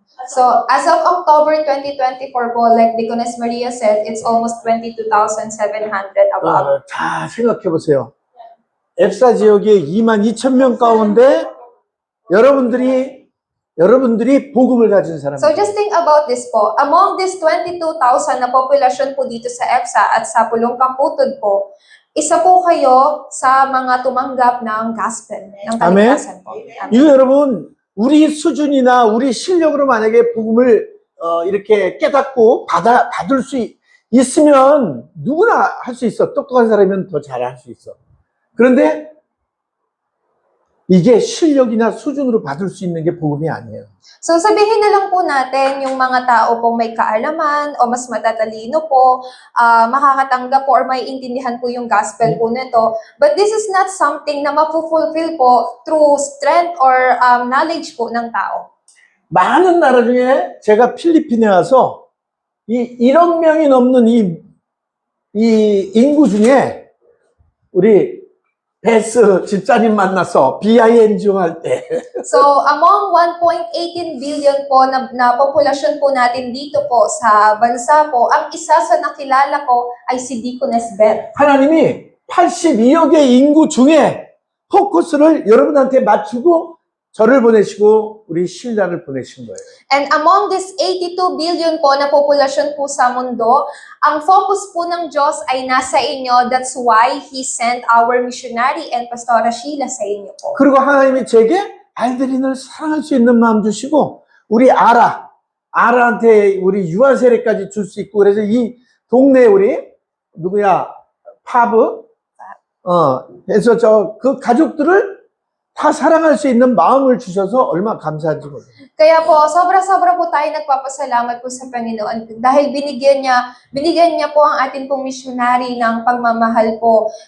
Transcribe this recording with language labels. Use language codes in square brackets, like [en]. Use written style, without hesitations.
[en] So, as of October 2024 po, like Deaconess Maria said, it's almost 22,700 above. [ko] 자, 생각해 보세요. 앱사 지역에 22,000명 가운데 여러분들이 복음을 가진 사람들. [en] So, just think about this po. Among this 22,000 [tl] na populasyon po dito sa EBSA at sa Pulong Kaputod po, isa po kayo sa mga tumanggap ng gospel, ng kaligtasan po. [en] Amen. [ko] 이거 여러분, 우리 수준이나 우리 실력으로 만약에 복음을 이렇게 깨닫고 받을 수 있으면 누구나 할 수 있어. 똑똑한 사람이면 더 잘 할 수 있어. 그런데 이게 실력이나 수준으로 받을 수 있는 게 복음이 아니에요. [tl] So sabihin na lang po natin yung mga tao pong may kaalaman o mas matatalino po, makakatanggap po or may intindihan po yung gospel po nito. [en] But this is not something [tl] na mapufulfill po [en] through strength or knowledge po ng tao. [ko] 많은 나라 중에 제가 필리핀에 와서 이 1억 명이 넘는 이 인구 중에 우리 베스 집사님 만나서 BING 할 때. [tl] So, among 1.18 billion po na populasyon po natin dito po sa bansa po, ang isa sa nakilala ko ay si Deaconess Beth. 하나님이 82억의 인구 중에 포커스를 여러분한테 맞추고 저를 보내시고 우리 신라를 보내신 거예요. [en] And among this 82 billion [tl] po na populasyon po sa mundo, ang focus po ng Diyos ay nasa inyo. [en] That's why He sent our missionary and Pastora Sheila [tl] sa inyo po. [ko] 그리고 하나님이 제게 알드린을 사랑할 수 있는 마음 주시고 우리 아라한테 우리 유아 세례까지 줄 수 있고 그래서 이 동네 우리 누구야 파브 그래서 그 가족들을 다 사랑할 수 있는 마음을 주셔서 얼마나 감사한지 몰라요. [tl] Kaya po, sobra-sobra po tayo nagpapasalamat po sa Panginoon dahil binigyan niya po ang ating pong missionary ng pagmamahal po.